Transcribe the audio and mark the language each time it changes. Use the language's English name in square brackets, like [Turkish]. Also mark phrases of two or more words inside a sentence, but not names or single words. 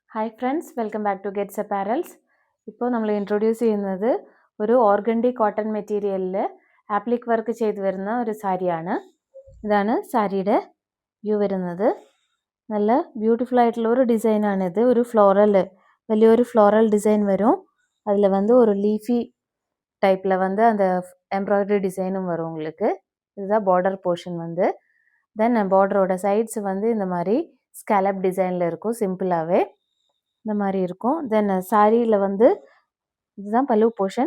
[Malayalam] ഹായ് ഫ്രണ്ട്സ്, [English] welcome back to [Malayalam] ഗെറ്റ്സ് അപ്പാരൽസ്. ഇപ്പോൾ നമ്മൾ ഇൻട്രൊഡ്യൂസ് ചെയ്യുന്നത് ഒരു [English] organdy cotton [Malayalam] മെറ്റീരിയലിൽ [English] applique work [Malayalam] ചെയ്തു വരുന്ന ഒരു സാരിയാണ്. ഇതാണ് സാരിയുടെ വ്യൂ വരുന്നത്. നല്ല ബ്യൂട്ടിഫുൾ ആയിട്ടുള്ള ഒരു ഡിസൈനാണിത്. ഒരു വലിയൊരു [English] floral design [Malayalam] വരും. [Tamil] அதில் ஒரு [English] leafy type [Tamil] அந்த [English] embroidery design [Tamil] வரும் உங்களுக்கு. இதுதான் [English] border portion. [Tamil] தென் பார்டரோட சைட்ஸ் இந்த மாதிரி [English] scallop design [Tamil] இருக்கும். சிம்பிளாகவே இந்த மாதிரி இருக்கும். தென் சாரியில் இதுதான் பல்லு போர்ஷன்.